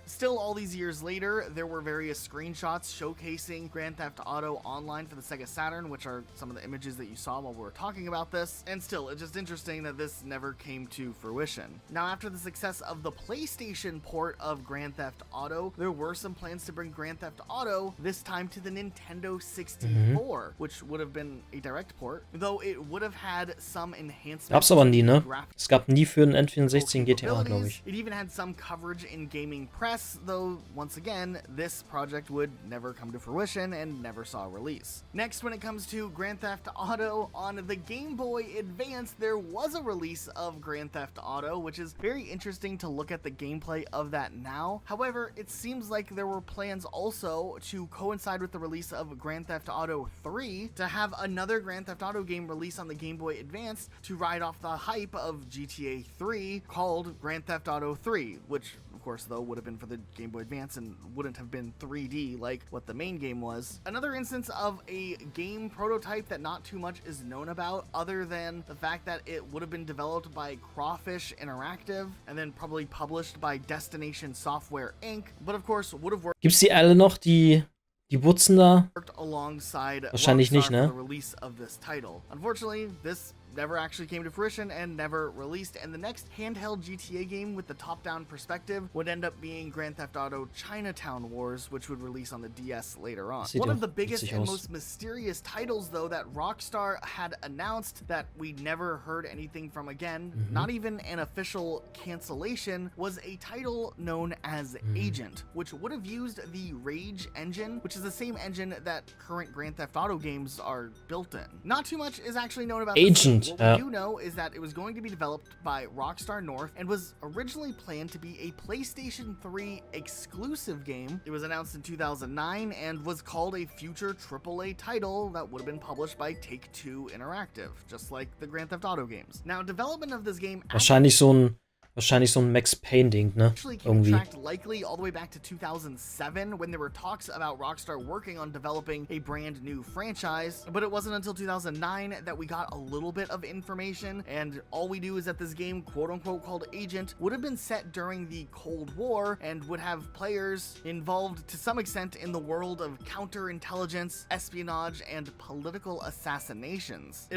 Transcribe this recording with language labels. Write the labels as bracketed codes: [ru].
[en] Still, all these years later, there were various screenshots showcasing Grand Theft Auto Online for the Sega Saturn, which are some of the images that you saw while we were talking about this, and still, it's just interesting that this never came to fruition. Now, after the success of the PlayStation port of Grand Theft Auto, there were some plans to bring Grand Theft Auto, this time to the Nintendo 64, which would have been a direct port, though it would have had some enhancements. [de] Gab's aber nie, ne? [en] graphic [de] Es gab nie für einen N64 GTA, glaube ich. [en] It even had some coverage in gaming press, though once again, this project would never come to fruition and never saw a release. Next, when it comes to Grand Theft Auto, on the Game Boy Advance, there was a release of Grand Theft Auto, which is very interesting to look at the gameplay of that now. However, it seems like there were plans also to coincide with the release of Grand Theft Auto 3 to have another Grand Theft Auto game released on the Game Boy Advance to ride off the hype of GTA 3 called Grand Theft Auto 3, which of course, though, would have been for the Game Boy Advance and wouldn't have been 3D like what the main game was. Another instance of a game prototype that not too much is known about, other than the fact that it would have been developed by Crawfish Interactive and then probably published by Destination Software Inc., but of course would have worked. [de] Gibt's die alle noch, die Butzen da? [en] Alongside [de] Wahrscheinlich nicht, ne? [en] the release of this title. Unfortunately, this never actually came to fruition and never released, and the next handheld GTA game with the top-down perspective would end up being Grand Theft Auto Chinatown Wars, which would release on the DS later on. One of the biggest and most mysterious titles, though, that Rockstar had announced that we never heard anything from again, not even an official cancellation, was a title known as Agent, which would have used the Rage engine, which is the same engine that current Grand Theft Auto games are built in. Not too much is actually known about Agent. What we do know is that it was going to be developed by Rockstar North and was originally planned to be a PlayStation 3 exclusive game. It was announced in 2009 and was called a future AAA title that would have been published by Take-Two Interactive, just like the Grand Theft Auto games. Now, development of this game [de] Wahrscheinlich so ein Max Payne-Ding, ne? Irgendwie. [en] Likely all the way back to 2007 when there were talks about Rockstar working on developing a brand new franchise, but it wasn't until 2009 that we got a little bit of information, and all we knew is that this game, quote-unquote called Agent, would have been set during the Cold War and would have players involved to some extent in the world of counterintelligence, espionage, and political assassinations.